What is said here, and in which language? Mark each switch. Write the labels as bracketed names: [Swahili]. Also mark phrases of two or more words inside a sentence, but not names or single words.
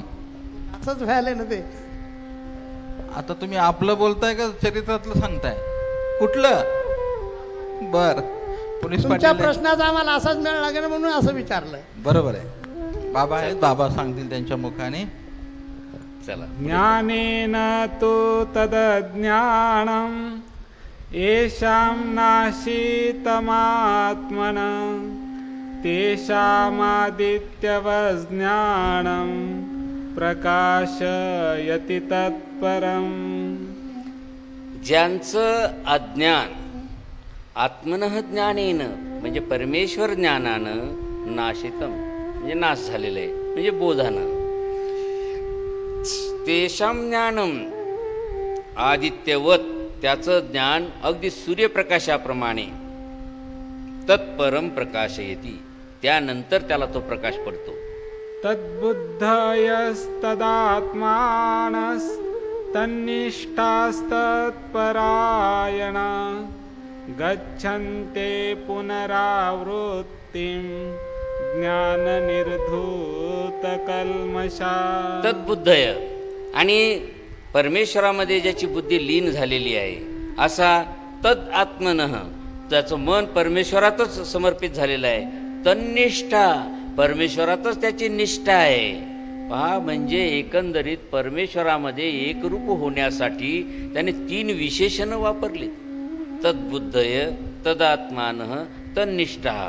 [Marathi] असंच व्हायलंय ना ते. आता तुम्ही आपलं बोलताय का चरित्रातलं सांगताय? कुठलं? बर पोलीस तुमच्या पाटील आहे. प्रश्नाचा आम्हाला असाच मेळ लागेल म्हणून असं विचारलं. बरोबर आहे. बाबा आहेत, बाबा सांगतील त्यांच्या मुखाने. चला. [Sanskrit] ज्ञानेन तु तदज्ञानं येषां नाशीतमात्मन तेषामादित्यवज्ञानं प्रकाशयति तत्परम्. [Marathi] ज्यांचं अज्ञान [Sanskrit] आत्मनः ज्ञानेन [Marathi] म्हणजे परमेश्वर ज्ञानानं नाशितम म्हणजे नाश झालेलं आहे, म्हणजे बोधानं. [Sanskrit] तेषां ज्ञानम आदित्यवत, [Marathi] त्याचं ज्ञान अगदी सूर्यप्रकाशाप्रमाणे [Sanskrit] तत्परम प्रकाशयती, [Marathi] त्यानंतर त्याला तो प्रकाश पडतो. [Sanskrit] तद्बुद्धयस्तदात्मानस्तन्निष्ठास्तत्परायणा गच्छन्ते पुनरावृत्तिं ज्ञाननिर्धूतकल्मषा. [Marathi] तद्बुद्धय, आणि परमेश्वरामध्ये ज्याची बुद्धी लीन झालेली आहे, असा [Sanskrit] तद आत्मनः, [Marathi] त्याचं मन परमेश्वरातच समर्पित झालेलं आहे. तन्निष्ठा, परमेश्वरातच त्याची निष्ठा आहे. पहा, म्हणजे एकंदरीत परमेश्वरामध्ये एकरूप होण्यासाठी त्याने 3 विशेषणं वापरली. [Sanskrit] तद्बुद्धय, तदात्मानः, तन्निष्ठा.